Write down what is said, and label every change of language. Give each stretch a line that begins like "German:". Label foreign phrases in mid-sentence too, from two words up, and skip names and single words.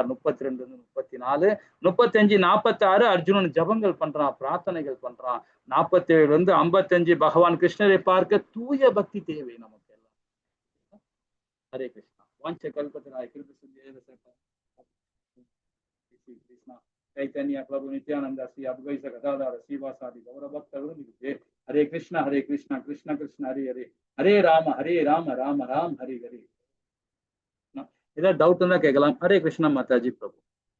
Tamil: 32 இருந்து 34, 35, 46 அர்ஜுனன் ஜபங்கள் பண்றான், பிரார்த்தனைகள் பண்றான். 47 இருந்து 55 பகவான் கிருஷ்ணரை பார்க்க தூய பக்தி தேவை நமக்கு எல்லாம்.
Sanskrit: हरे कृष्णा. वाञ्छा कल्पत्तराय क्रिप कृष्णा चैतन्य प्रभु नित्यानंद श्री अद्वैत गदाधर श्रीवासादि गौर भक्तवृंद। हरे कृष्णा कृष्ण कृष्ण हरे हरे, हरे राम राम राम हरे हरे।
Tamil: ஏதாவது டவுட் இருந்தா கேட்கலாம்.
Sanskrit: हरे कृष्णा
Tamil: மாதாஜி பிரபு.